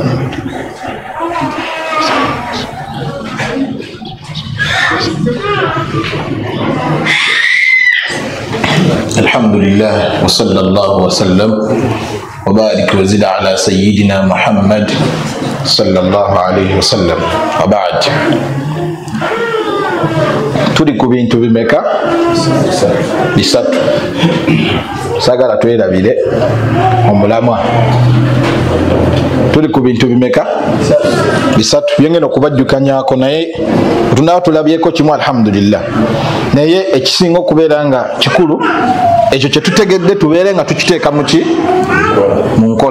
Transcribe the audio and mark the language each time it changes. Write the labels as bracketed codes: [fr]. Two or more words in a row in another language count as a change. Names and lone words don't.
[ar] الحمد لله وصلى الله وسلم وبارك وزد على سيدنا محمد صلى الله عليه وسلم وبعد. [lg] tuli ku bintu bimeka bisatu sagala twerabire omulamwa. Tuli ku bintu bimeka bisatu byengeno kubajjukanyako naye tunaba tulabyeko kimu alhamdulillah naye ekisinga okubeera nga kikulu ekyo kyetutegedde tubeere nga tukiteeka muki mu nkola.